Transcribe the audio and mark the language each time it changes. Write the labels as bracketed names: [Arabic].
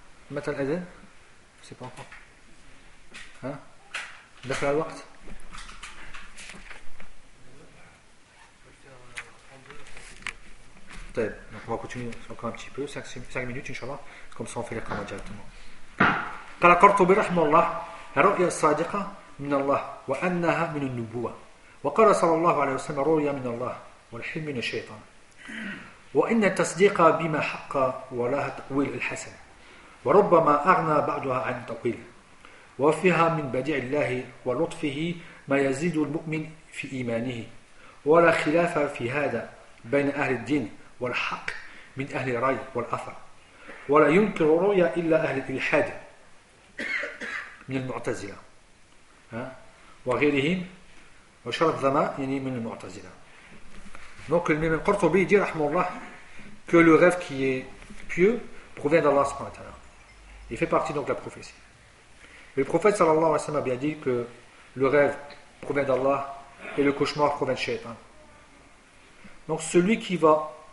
[French] Matal Aden, c'est pas encore. Hein? D'accord la waqt. Donc on va continuer encore un petit peu, 5 minutes inchallah, comme ça on fait les commandes directement. [Arabic] قال القرطبي رحمه الله الرؤيا الصادقة من الله وأنها من النبوة وقال صلى الله عليه وسلم الرؤيا من الله والحلم من الشيطان وإن التصديق بما حق ولها تأويل الحسن وربما أغنى بعدها عن تأويل وفيها من بديع الله ولطفه ما يزيد المؤمن في إيمانه ولا خلاف في هذا بين أهل الدين والحق من أهل الرأي والأثر ولا ينكر الرؤيا إلا أهل الإلحاد من المعتزلة وغيرهم وشرط ذماء يعني من المعتزلة. [French] Donc le même Qurtubi dit rahmallah que le rêve qui est pieux provient d'Allah subhanahu wa ta'ala. Il fait partie donc de la prophétie. Et le prophète sallallahu alayhi wa sallam a bien dit que le rêve provient d'Allah et le cauchemar provient de Shaitan. Donc celui qui va